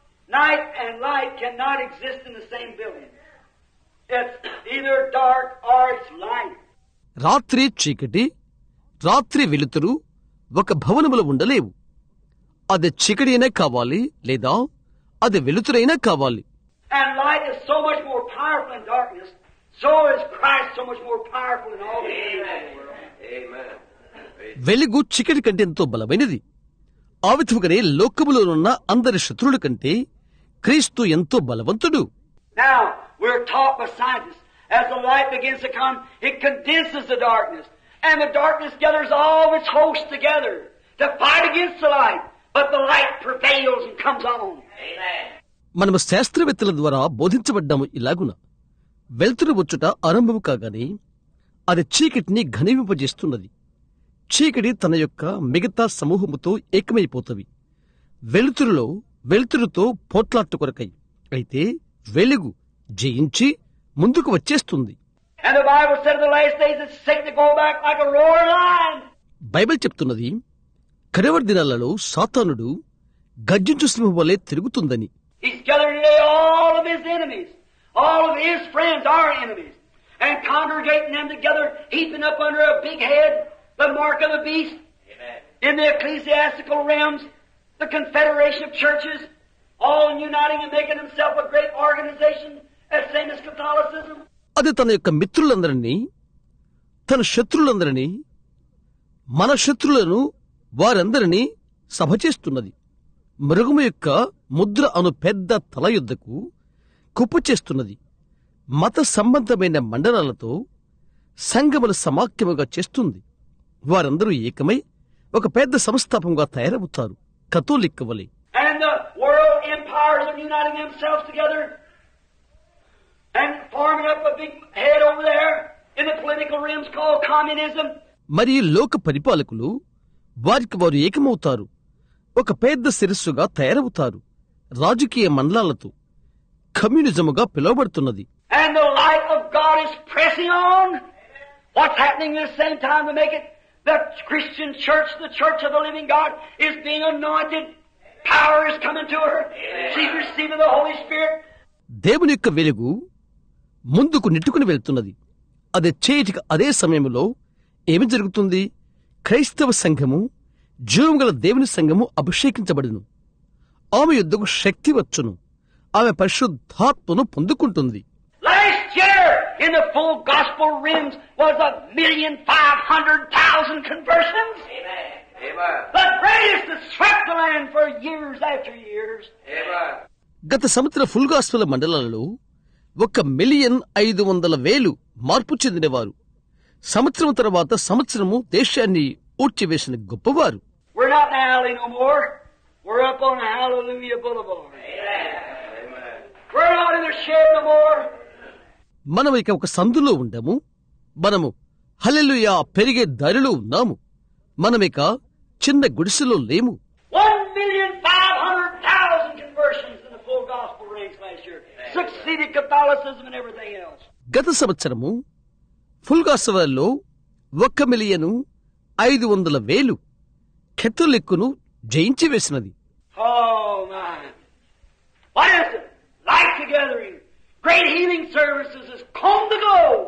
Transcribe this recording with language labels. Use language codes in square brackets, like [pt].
[en] Night and light cannot exist in the same building. It's either dark or it's light. [te] రాత్రి చీకటి, రాత్రి వెలుతురు ఒక భవనములో ఉండలేవు. అది చీకటినే కావాలి, లేదా అది వెలుతురైనా కావాలి. [en] And light is so much more powerful than darkness. So is Christ so much more powerful than all the enemies of the world. Amen. [te] వెలుగు చీకటి కంటే ఎంతో బలమైనది. ఆ విధముగానే లోకములోనున్న అందరి శత్రువుల కంటే క్రీస్తు ఎంతో బలవంతుడు. [en] Now, we're taught by scientists, as the light begins to come, it condenses the darkness. And the darkness gathers all of its hosts together to fight against the light. But the light prevails and comes on. Amen. [te] మనము శాస్త్రవేత్తల ద్వారా బోధించబడ్డాము ఇలాగున. వెలుతురు వచ్చుట ఆరంభము కాగానే అది చీకటిని ఘనీవింపజేస్తున్నది. చీకటి తన యొక్క మిగతా సమూహముతో ఏకమైపోతవి. వెలుతురుతో పోట్లాట్టు కొరకై. అయితే వెలుగు జయించి ముందుకు వచ్చేస్తుంది. [en] And the Bible said in the last days that Satan will go back like a roaring lion. [te] Bible చెప్తున్నది, కడవరి దినాలలో సాతానుడు గర్జించు సింహం వలె తిరుగుతుందని. [en] He's gathering today all of his enemies, all of his friends, our enemies, and congregating them together, heaping up under a big head, the mark of the beast. Amen. In the ecclesiastical realms, the confederation of churches, all uniting and making himself a great organization, as same as Catholicism. [te] అది తన యొక్క మిత్రులందరినీ, తన శత్రులందరినీ, మన శత్రులను వారందరినీ సభ చేస్తున్నది. మృగము యొక్క ముద్ర అను పెద్ద తల యుద్ధకు కుప్ప చేస్తున్నది. మత సంబంధమైన మండలాలతో సంఘముల సమాఖ్యముగా చేస్తుంది. వారందరూ ఏకమై ఒక పెద్ద సంస్థాపంగా తయారవుతారు, కథోలిక్ వలె. [en] And the world empires are uniting themselves together and forming up a big head over there in the political realms called communism. [te] మరి లోక పరిపాలకులు వారికి వారు ఏకమవుతారు, ఒక పెద్ద శిరస్సుగా తయారవుతారు, రాజకీయ మండలాలతో. కమ్యూనిజముగా పిలువబడుతున్నది. [en] And the light of God is pressing on. What's happening at the same time to make it? The Christian church, the church of the living God, is being anointed. Power is coming to her. She's receiving the Holy Spirit. [te] దేవుని యొక్క వెలుగు ముందుకు నెట్టుకుని వెళ్తున్నది. అది చేయటికి అదే సమయంలో ఏమి జరుగుతుంది? క్రైస్తవ సంఘము జీవం గల దేవుని సంఘము అభిషేకించబడును. ఆమె యుద్ధకు శక్తి వచ్చును. ఆమె పరిశుద్ధాత్మను పొందుకుంటుంది. [en] Last year, in the full gospel rims, was 1,500,000 conversions. Amen. The greatest that swept the land for years after years. Amen. [te] గత సంవత్సర ఫుల్ గాస్పెల్ మండలాలలో 1,500,000 మార్పు చెందినవారు, సంవత్సరం తర్వాత సంవత్సరము దేశాన్ని ఊడ్చివేసిన గొప్పవారు. [en] We're not in Alley no more. We're up on Hallelujah Boulevard. Amen. We're not in the shed no more. [te] మనం ఇక ఒక సందులో ఉండము. మనము హల్లెలూయా పెరిగే దారిలో ఉన్నాము. మనమిక చిన్న గుడిసెలో లేము. [en] 1,500,000 conversions in the full gospel ranks last year. Succeeded Catholicism and everything else. [te] గత సంవత్సరము ఫుల్ గాస్పెల్లో 1,500,000 కెథోలిక్కును జయించి వేసినది. [en] Oh my! What is it? Life gathering, great healing services is come to go.